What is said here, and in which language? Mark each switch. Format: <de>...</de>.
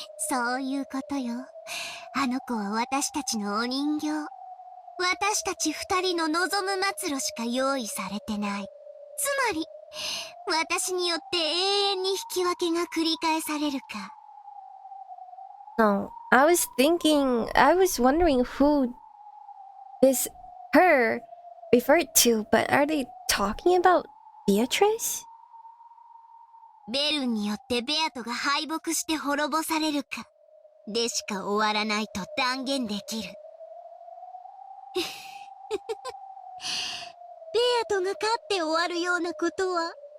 <ja>そういうことよ。あの子は私たちのお人形。私たち二人の望む末路しか用意されてない。つまり私によって永遠に引き分けが繰り返されるか。</ja> <en>no. I was wondering who this her referred to, but are they talking about Beatrice?</en> <ja>ベルンによってベアトが敗北して滅ぼされるかでしか終わらないと断言できる。ベアトが勝って終わるようなことは。</ja>